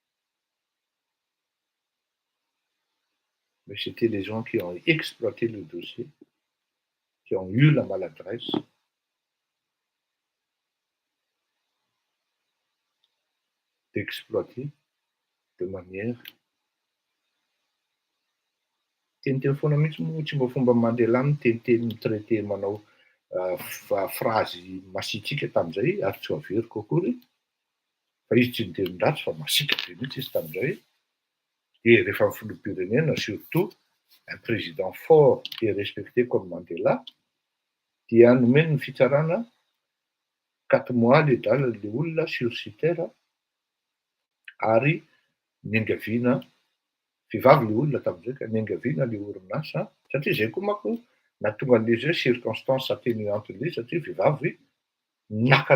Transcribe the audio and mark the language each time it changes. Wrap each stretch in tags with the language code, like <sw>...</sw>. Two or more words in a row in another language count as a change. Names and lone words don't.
<fr>mais c'était les gens qui ont exploité le dossier, qui ont eu la maladresse d'exploiter de manière</fr> <mg>teniteny foana mihitsy moa tsy mba fomba Mandela niteniteny traité manao phrase masitsika tam'izay ary tsy averiko akory fa izy tsy nitenin-dratsy fa masika be mihitsy izy tam'izay et rehefa ny filoham-pirenena</mg> <fr>surtout un président fort et respecté comme Mandela</fr> <mg>dia nomeny ny fitsarana 4 mois le olona sursis terre ary niangaviana vehivavy le olona tam'izay ka niangaviana le orinasa satria zay koa manko nahatonga an'le zay</mg> <fr>circonstance atténuante</fr> <mg>le satria vehivavy naka</mg>